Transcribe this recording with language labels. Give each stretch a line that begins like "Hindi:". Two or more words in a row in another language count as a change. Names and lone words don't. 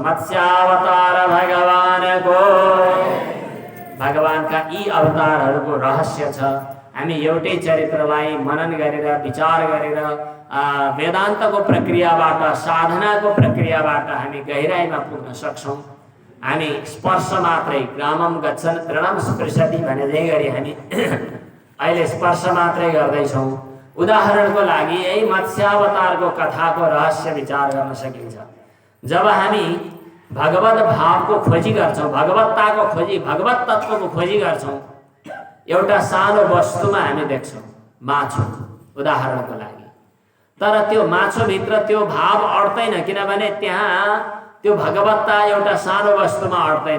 Nepali: मत्स्यावतार भगवानको भगवानका यी अवतारहरूको रहस्य छ। हामी एउटै चरित्रलाई मनन गरेर विचार गरेर वेदान्तको प्रक्रियाबाट साधनाको प्रक्रियाबाट हामी गहिराइमा पुग्न सक्छौँ। हामी स्पर्श मात्रै
Sanskrit: ग्रामम गच्छन् तृणम स्पृशति
Nepali: भने गरी हामी अहिले स्पर्श मात्रै गर्दैछौँ। उदाहरणको लागि यही मत्स्यावतारको कथाको रहस्य विचार गर्न सकिन्छ। जब हामी भगवत भावको खोजी गर्छौँ, भगवत्ताको खोजी, भगवत तत्त्वको खोजी गर्छौँ, एउटा सानो वस्तुमा हामी देख्छौँ, माछो उदाहरणको लागि, तर त्यो माछोभित्र त्यो भाव अड्दैन, किनभने त्यहाँ त्यो भगवत्ता एउटा सानो वस्तुमा अड्दैन।